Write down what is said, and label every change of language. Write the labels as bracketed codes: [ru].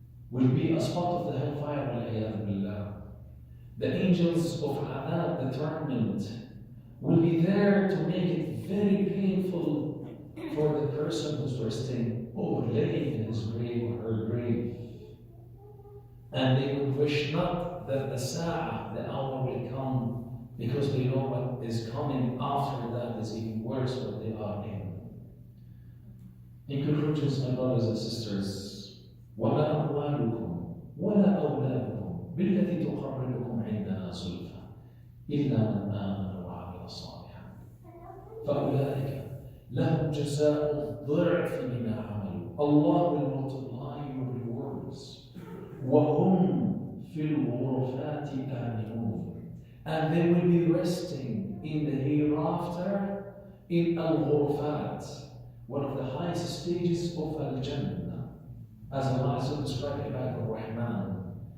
[en] Will be a spot of the hellfire, wal-iyadhu billah. The angels of adab, determined, will be there to make it very painful for the person who's resting or laying in his grave or her grave. And they would wish not that the sa'ah, the hour, will come, because they know what is coming after that is even worse what they are in. In conclusion, my brothers and sisters, [ar] وَلَا أَمْوَالُكُمْ وَلَا أَوْلَادُكُمْ بِالَّتِي تُقَرِّبُكُمْ عِنْدَنَا زُلْفَى إِلَّا مَنْ آمَنَ وَعَمِلَ صَالِحًا فَأُولَٰئِكَ لَهُمْ جَزَاءُ الضِّعْفِ بِمَا عَمَلُوا. [en] Allah will multiply your rewards. [ar] وَهُمْ فِي الْغُرُفَاتِ آمِنُونَ. [en] And they will be resting in the hereafter in al-ghurufat, one of the highest stages of al-Jannah, as Allah Azza described Ibad al-Rahman.